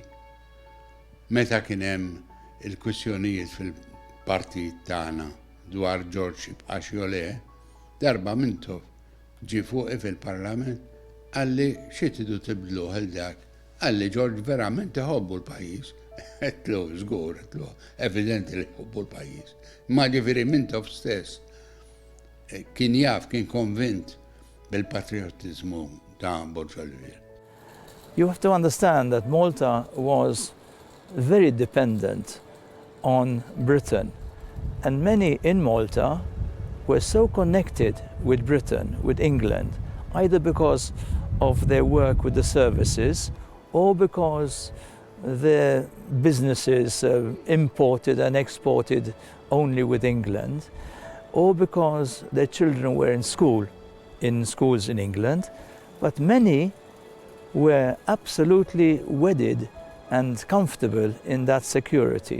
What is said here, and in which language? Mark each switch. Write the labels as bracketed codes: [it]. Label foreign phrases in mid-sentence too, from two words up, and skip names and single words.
[mt] Meta kien hemm il-kwistjonijiet fil-partit tagħna dwar George jibqax jew le, darba Mintof ġie fuqi fil-Parlament għalli xi tridu tibdluh il dak. Għalli George verament iħobbu l-pajjiż. Qedlu żgur, qedlu evidenti li jħobbu l-pajjiż. Ma ġifieri Mintof stess kien jaf, kien konvint bil-patriottiżmu ta' Borg Olivier. [en] You have to understand that Malta was very dependent on Britain, and many in Malta were so connected with Britain, with England, either because of their work with the services or because their businesses imported and exported only with England, or because their children were in schools in England, but many were absolutely wedded and comfortable in that security.